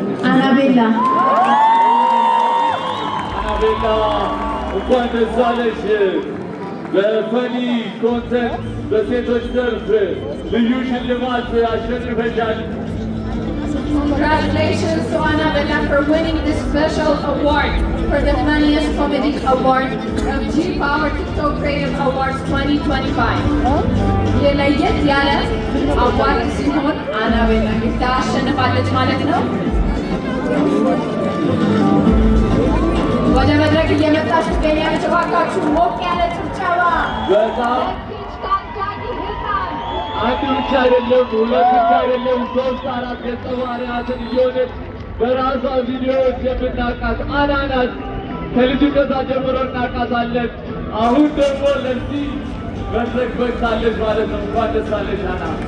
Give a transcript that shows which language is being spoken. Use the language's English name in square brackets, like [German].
[Amharic] አናቤላ አናቤላ እንኳን ደስ አለሽ። በፈኒ ኮንተንት በሴቶች ዘርፍ ልዩ ሽልማት አሸንፈሻል። [English] Congratulations to Annabella for winning this special award for the Funniest Comedy Award of G-Power TikTok Creative Awards 2025. [Amharic] የለየት ያለ አዋርድ ሲሆን አናቤላ ታሸንፋለች ማለት ነው። ወደ መድረክ እየመጣች ትገኛለች። እባካችሁ ሞቅ ያለ ጭብጨባ። በጣም አንድ ብቻ አይደለም፣ ሁለት ብቻ አይደለም፣ 3 4 ገጸ ባህሪያትን እየሆነች በራሷ ቪዲዮዎች የምናውቃት አና ናት። ከልጅነቷ ጀምሮ እናውቃታለን። አሁን ደግሞ ለዚህ መድረክ በቅታለች ማለት ነው። እንኳን ደስ አለሽ አና።